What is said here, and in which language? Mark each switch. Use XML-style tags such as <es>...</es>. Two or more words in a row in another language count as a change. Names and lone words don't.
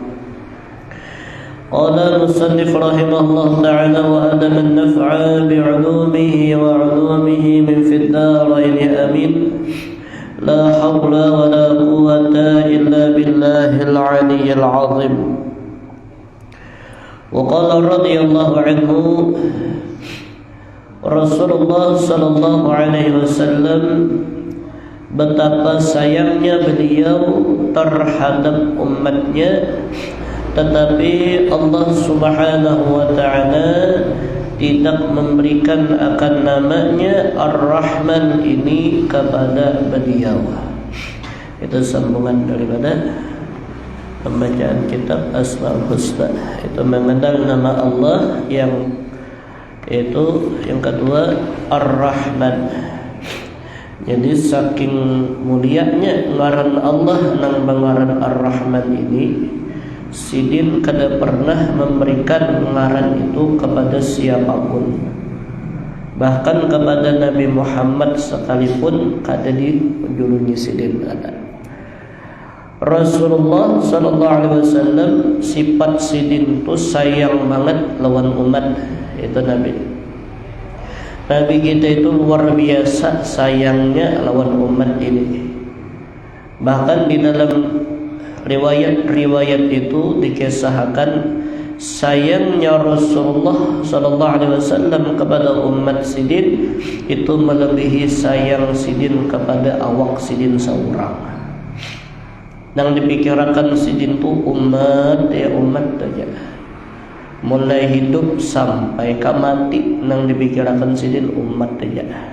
<ar>قال المصنف رحمه الله تعالى وأدم النفع بعلومه وعلومه من في الدارين آمين. لا حول ولا قوة إلا بالله العلي العظيم. وقال رضي الله عنه رسول الله صلى الله عليه وسلم,</ar> <id>betapa sayangnya beliau terhadap umatnya, tetapi Allah</id> <ar>سبحانه وتعالى</ar> <id>tidak memberikan akan namanya Ar-Rahman ini kepada beliau. Itu sambungan daripada pembacaan kitab Asmaul Husna. Itu mengenal nama Allah yang itu yang kedua Ar-Rahman.</id> <bjn>Jadi saking mulianya ngaran Allah nang ngaran Ar-Rahman ini, sidin kada pernah memberikan ngaran itu kepada siapapun, bahkan kepada Nabi Muhammad sekalipun kada dijulungi sidin ada.</bjn> <ar>رسول الله صلى الله عليه وسلم</ar> <bjn>sifat sidin tu sayang banget lawan umat. Itu Nabi kita itu luar biasa sayangnya lawan umat ini. Bahkan di dalam riwayat itu dikisahkan sayangnya</bjn> <ar>رسول الله صلى الله عليه وسلم</ar> <bjn>kepada umat sidin itu melebihi sayang sidin kepada awak sidin seorang. Nang dipikirkan sidin tu umat ya umat saja, mulai hidup sampai ke mati nang dipikirkan sidin umat saja.</bjn>